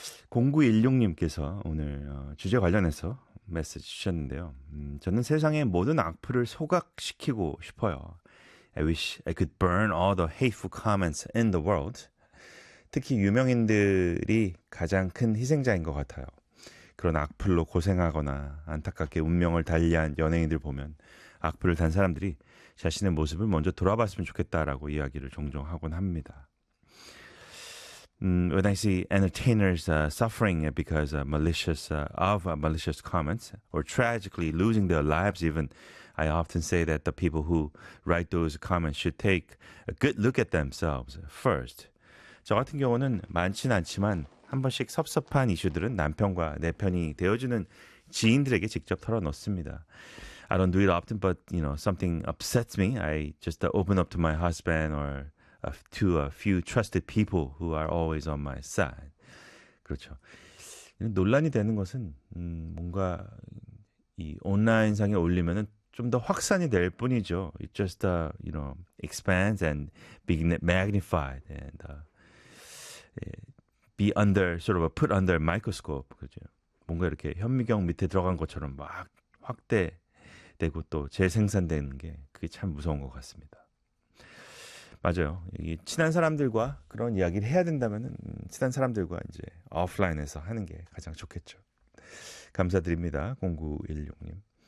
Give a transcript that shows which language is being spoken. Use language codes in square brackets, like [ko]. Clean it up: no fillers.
[ko] 0916님께서 오늘 주제 관련해서 메시지 주셨는데요. 저는 세상의 모든 악플을 소각시키고 싶어요. [en] I wish I could burn all the hateful comments in the world. [ko] 특히 유명인들이 가장 큰 희생자인 것 같아요. 그런 악플로 고생하거나 안타깝게 운명을 달리한 연예인들 보면 악플을 단 사람들이 자신의 모습을 먼저 돌아봤으면 좋겠다라고 이야기를 종종 하곤 합니다. [en] When I see entertainers suffering because of malicious comments or tragically losing their lives even, I often say that the people who write those comments should take a good look at themselves first. [ko] 저 같은 경우는 많진 않지만 한 번씩 섭섭한 이슈들은 남편과 내 편이 되어주는 지인들에게 직접 털어놓습니다. [en] I don't do it often, but you know, something upsets me. I just open up to my husband or to a few trusted people who are always on my side. [ko] 그렇죠. 논란이 되는 것은 뭔가 이 온라인상에 올리면은 좀 더 확산이 될 뿐이죠. [en] It just you know, expands and magnified and be under, sort of put under microscope, [ko] 그죠? 뭔가 이렇게 현미경 밑에 들어간 것처럼 막 확대되고 또 재생산되는 게 그게 참 무서운 것 같습니다. 맞아요. 이 친한 사람들과 그런 이야기를 해야 된다면 친한 사람들과 이제 오프라인에서 하는 게 가장 좋겠죠. 감사드립니다. 0916님.